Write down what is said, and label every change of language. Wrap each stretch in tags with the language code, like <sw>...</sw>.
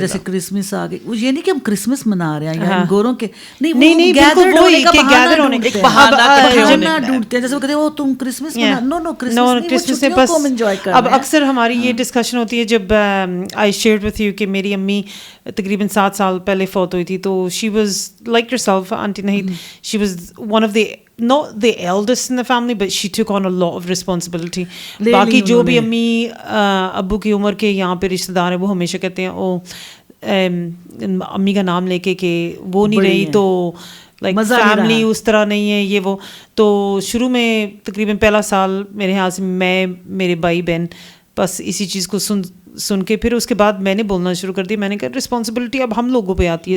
<ur>جیسے کرسمس آ گئی, وہ یہ نہیں کہ ہم کرسمس منا رہے ہیں گوروں کے, نہیں گیدر ہونے کا بہانہ ڈھونڈتے ہیں. جیسے وہ کہتے ہیں وہ تم کرسمس منا, نو کرسمس میں بس انجوائے کر. اب اکثر ہماری یہ ڈسکشن ہوتی ہے جب</ur> <en>I shared with you</en> <ur>کہ میری امی تقریباً 7 سال پہلے فوت ہوئی تھی.</ur> <en>تو she was like yourself aunty Nahid, she was one of the not the eldest in the family but she took on a lot of responsibility.</en> <ur>باقی جو بھی امی ابو کی عمر کے یہاں پہ رشتہ دار ہیں وہ ہمیشہ کہتے ہیں او امی کا نام لے کے کہ وہ نہیں رہی تو لائک فیملی اس طرح نہیں ہے یہ وہ. تو شروع میں تقریباً پہلا سال میرے خیال سے میں میرے بھائی بہن بس اسی چیز کو سن کے پھر اس کے بعد میں نے بولنا شروع کر دیا. میں نے کہا رسپانسبلٹی اب ہم لوگوں پہ آتی ہے.</ur>